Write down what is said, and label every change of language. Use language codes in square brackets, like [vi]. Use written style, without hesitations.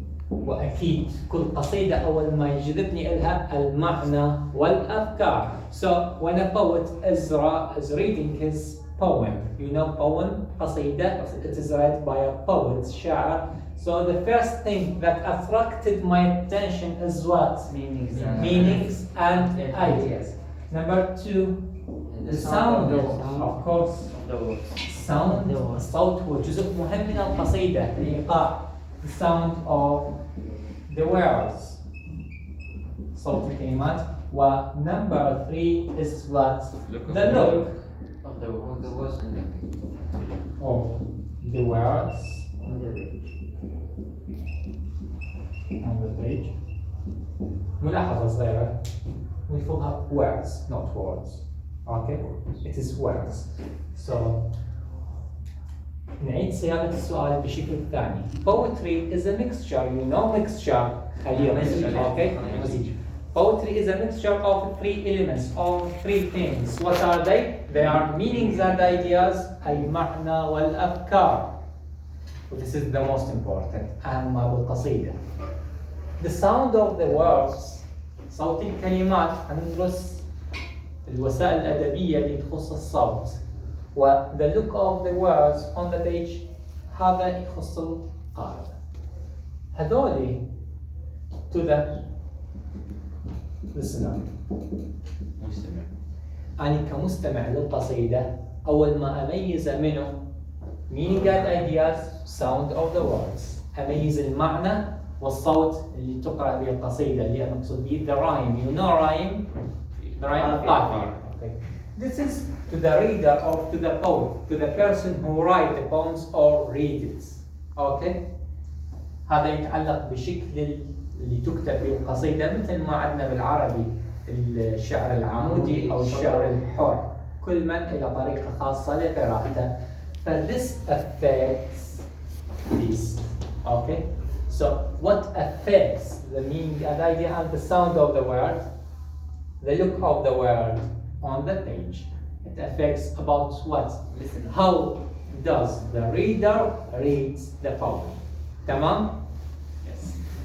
[ar] وأكيد كل قصيدة أول ما يجذبني إلها المعنى والأفكار. [en] So when a poet is reading his poem, you know poem, قصيدة, it is read by a poet, شاعر. So the first thing that attracted my attention is what? Meanings and ideas. Number 2, the sound, of course. sound. [ar] الصوت هو جزء مهم من القصيدة، الإيقاع. [en] The sound of the words. [ar] صوت الكلمات. [en] و number 3 is what? The look of the words of the words on the page. [ar] ملاحظة صغيرة. نلفظها words, not words. [en] Okay? It is words. [ar] So نعيد صياغة السؤال بشكل ثاني. [en] Poetry is a mixture, you know mixture. Okay? مزيج. Poetry poetry is a mixture of three elements, of three things. What are they? They are meanings and ideas, [ar] المعنى والأفكار. [en] This is the most important. [ar] أهم ما بالقصيدة. [en] The sound of the words, [ar] صوت الكلمات. هندرس الوسائل الأدبية اللي تخص الصوت. [en] و the look of the words on the page [ar] هذا يخص القارئ. [en] هذولي to the listener. [ar] مستمع. أنا كمستمع للقصيدة أول ما أميز منه [en] meaning and ideas, sound of the words. [ar] أميز المعنى والصوت اللي تقرأ به القصيدة اللي أنا أقصد به [en] the rhyme. You know rhyme? The rhyme قافية. Okay. This is to the reader or to the poet, to the person who write the poems or read it. Okay? [ar] هذا يتعلق بشكل اللي تكتب به القصيدة مثل ما عندنا بالعربي الشعر العمودي أو الشعر الحر. كل من إلى طريقة خاصة لقراءته. [en] This affects this. Okay? So what affects the meaning and idea and the sound of the word? The look of the word on the page. It affects about what? Listen. How does the reader read the poem? Tamam? Yes.